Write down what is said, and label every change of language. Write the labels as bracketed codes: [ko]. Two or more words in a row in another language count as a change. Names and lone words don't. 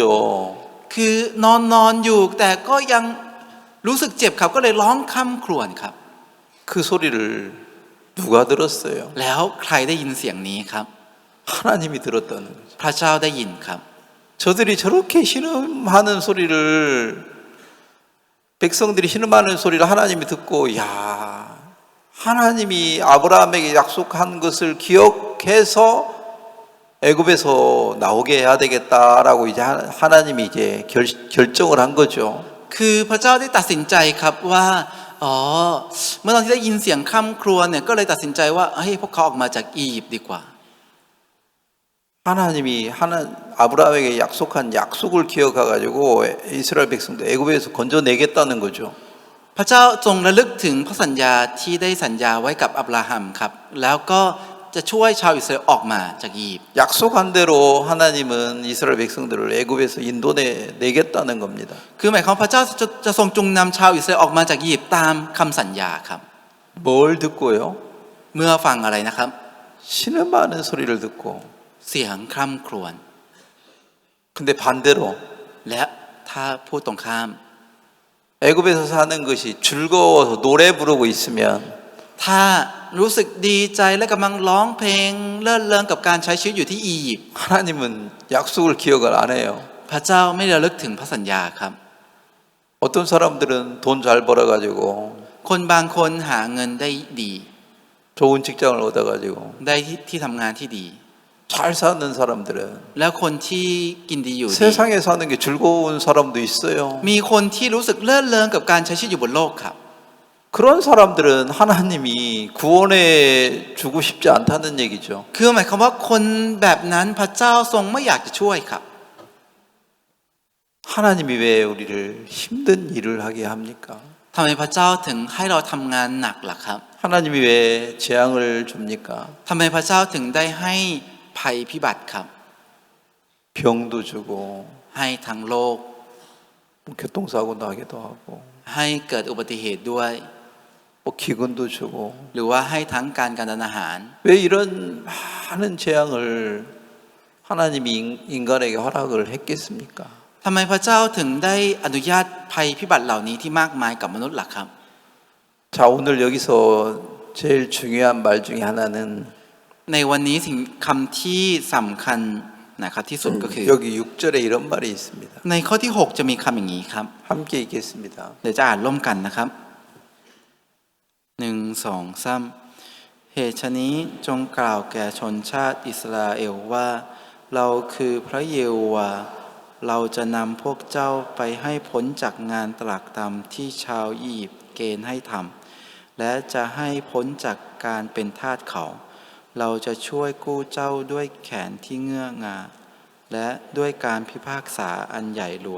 [th] คือนอนอยู่แต่ก็ยังรู้สึกเจ็บครับก็เลยร้องคร่ำครวญครับ [ko] 그 소리를 누가 들었어요? [th] แล้วใครได้ยินเสียงนี้ครับ [ko] 하나님이 들었다는 거죠. [th] พระเจ้าได้ยินครับ [ko] 저들이 저렇게 신음하는 소리를 백성들이 신음하는 소리를 하나님이 듣고 야 하나님이 아브라함에게 약속한 것을 기억해서 애굽에서 나오게 해야 되겠다라고 이제 하나님이 이제 결정을 한 거죠. [th] คือพระเจ้าได้ตัดสินใจครับว่าเมื่อตอนที่ได้ยินเสียงคร่ำครวญเนี่ยก็เลยตัดสินใจว่าให้พวกเขาออกมาจากอียิปต์ดีกว่า [ko] 하나님이 아브라함에게 약속한 약속을 기억해가지고 이스라엘 백성들 애굽에서 건져내겠다는 거죠. [th] พระเจ้าทรงระลึกถึงพระสัญญาที่ได้สัญญาไว้กับอับราฮัมครับแล้วก็จะช่วยชาวอิสราเอลออกมาจากอียิปต์ [ko] 약속한 대로 하나님은 이스라엘 백성들을 애굽에서 인도내겠다는 겁니다. [th] คือหมายความพระเจ้าจะทรงจุงนำชาวอิสราเอลออกมาจากอียิปต์ตามคำสัญญาครับ [ko] 뭘 듣고요? [th] เมื่อฟังอะไรนะครับ [ko] 신음하는 소리를 듣고 [th] เสียงคร่ำครวญ [ko] 근데 반대로 [th] และถ้าพูดตรงข้าม [ko] 애굽에서 사는 것이 즐거워서 노래 부르고 있으면 [th] ถ้ารู้สึกดีใจและกำลังร้องเพลงเลิศเริงกับการใช้ชีวิตอยู่ที่อียิปต์ [ko] 하나님은 약속을 기억을 안 해요. [th] พระเจ้าไม่ระลึกถึงพระสัญญาครับ [ko] 어떤 사람들은 돈 잘 벌어가지고 [th] คนบางคนหาเงินได้ดี [ko] 좋은 직장을 얻어가지고 [th] ได้ที่ทำงานที่ดี [ko] 잘 사는 사람들은 [th] แล้วคนที่กินดีอยู่ดี [ko] 세상에 사는 게 즐거운 사람도 있어요. [th] มีคนที่รู้สึกเลิศเริงกับการใช้ชีวิตอยู่บนโลกครับ [ko] 그런 사람들은 하나님이 구원해 주고 싶지 않다는 얘기죠. [th] คือหมายความว่าคนแบบนั้นพระเจ้าทรงไม่อยากจะช่วยครับ [ko] 하나님이 왜 우리를 힘든 일을 하게 합니까? [th] ทำไมพระเจ้าถึงให้เราทำงานหนักล่ะครับ [ko] 하나님이 왜 재앙을 줍니까? [th] ทำไมพระเจ้าถึงได้ให้ภัยพิบัติครับ [ko] 병도 주고 [th] ให้ทั้งโลก [ko] 교통사고 나기도 하고 [th] ให้เกิดอุบัติเหตุด้วย [ko] 뭐 기근도 주고 [th] หรือว่าให้ทั้งการทานอาหาร [ko] 왜 이런 많은 재앙을 하나님이 인간에게 허락을 했겠습니까? [th] ทำไมพระเจ้าถึงได้อนุญาตภัยพิบัติเหล่านี้ที่มากมายกับมนุษย์ล่ะครับ [ko] 자 오늘 여기서 제일 중요한 말 중에 하나는 [th] ในวันนี้สิ่งคำที่สำคัญนะครับที่สุดก็คือ [ko] 여기 6절에 이런 말이 있습니다. [th] ในข้อที่6จะมีคำอย่างนี้ครับ [ko] 함께 읽겠습니다. [th] เดี๋ยวจะอ่านร่วมกันนะครับ1 2 3เหตุฉะนี้จงกล่าวแก่ชนชาติอิสราเอลว่าเราคือพระเยโฮวาห์เราจะนำพวกเจ้าไปให้พ้นจากงานตรากตรำที่ชาวอียิปต์เกณฑ์ให้ทำและจะให้พ้นจากการเป็นทาสเขาเราจะช่วยกู้เจ้าด้วยแขนที่เงื้องาและด้วยการพิพากษาอันใหญ่หลวง